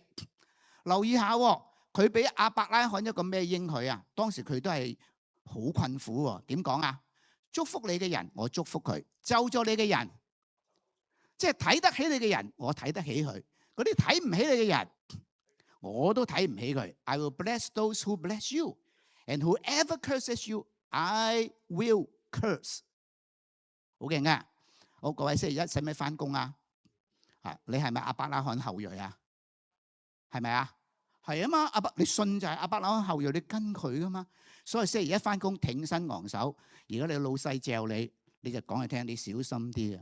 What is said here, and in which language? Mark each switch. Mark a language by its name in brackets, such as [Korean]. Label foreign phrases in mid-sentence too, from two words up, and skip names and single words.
[Cantonese] 留意下，佢俾亞伯拉罕一個咩應許啊？當時佢都係好困苦喎。點講啊？祝福你嘅人，我祝福佢；咒詛你嘅人，即係睇得起你嘅人，我睇得起佢；嗰啲睇唔起你嘅人，我都睇唔起佢。 [English] I will bless those who bless you, and whoever curses you, I will curse。 [Cantonese] 好勁嘅，好，各位星期一使唔使返工啊？你係咪亞伯拉罕後裔啊？係咪啊？係啊嘛，你信就係亞伯拉罕後裔，你跟佢噶嘛。所以星期一返工挺身昂首。如果你老細嚼你，你就講嚟聽，你小心啲啊！